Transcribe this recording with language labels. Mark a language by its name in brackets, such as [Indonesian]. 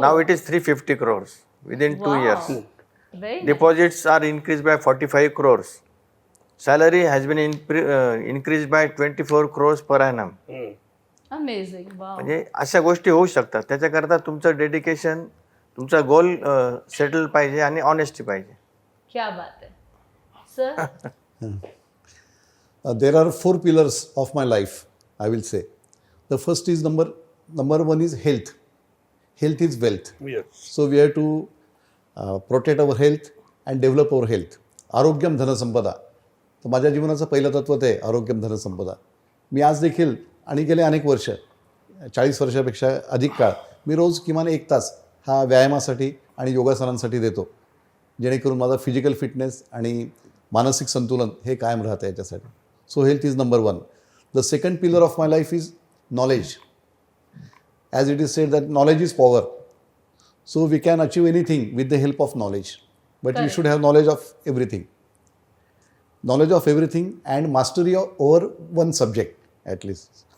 [English] नाव it is 350 crores within 2 years. Very nice. Deposits are increased by 45 crores. Salary has been increased by 24 crores per annum. Amazing. Wow. [Marathi] म्हणजे अशा गोष्टी होऊ शकतात. त्याच्याकरता तुमचं dedication, तुमचा गोल सेटल पाहिजे आणि ऑनेस्टी पाहिजे. [Hindi] क्या बात है. Sir, [English] There are 4 pillars of my life, I will say. The first is number 1 is health. Health is wealth. Yes. So we have to protect our health and develop our health. [Sanskrit] आरोग्यम धनसंपदा. [Marathi] तर माझ्या जीवनाचं पहिलं तत्व ते आहे, आरोग्यम धनसंपदा. मी आज देखील आणि गेले अनेक वर्ष, 40 वर्षापेक्षा अधिक काळ, मी रोज किमान 1 तास हा व्यायामासाठी आणि योगासनांसाठी देतो, जेणेकरून माझा फिजिकल फिटनेस आणि मानसिक संतुलन हे कायम राहतं याच्यासाठी. [English] So health is number 1. The second pillar of my life is knowledge. As it is said that knowledge is power. So we can achieve anything with the help of knowledge. But you Correct. should have knowledge of everything. Knowledge of everything and mastery over one subject at least.